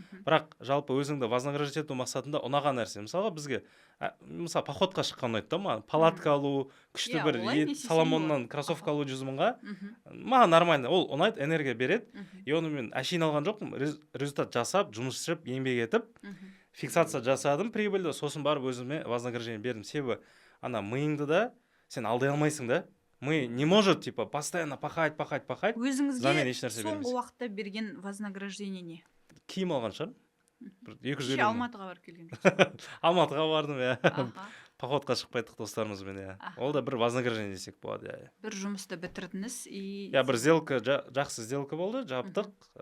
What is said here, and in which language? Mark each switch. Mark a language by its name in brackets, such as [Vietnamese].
[Kazakh] Бірақ жалпы өзіңді вознаграждать ету мақсатында ұнаған нәрсе. Мысалға бізге, мысалы, походқа шыққан ұнайды да, маған палатка алу, күшті бір Соломоннан кроссовка алу 100 мыңға, маған нормально, ол ұнайды, энергия береді. И оны мен әшейін алған жоқпын, результат жасап, жұмыс істеп, еңбек етіп, фиксация жасадым прибыльді, сосын барып өзіме вознаграждение бердім. Себебі ана миыңды да сен алдай алмайсың да. [Russian] Мы не может, типа, постоянно пахать. [Kazakh] Өзіңізге соңғы уақытта берген вознаграждение не? Киім алған шығар. Алматыға барып келген. Алматыға бардым, иә. походқа шығып кеттік достарымызбен, иә. Аха. Ол да бір вознаграждение десек болады, иә. бір жұмысты бітірдіңіз и Иә, бір сделка, жақсы сделка болды, жаптық.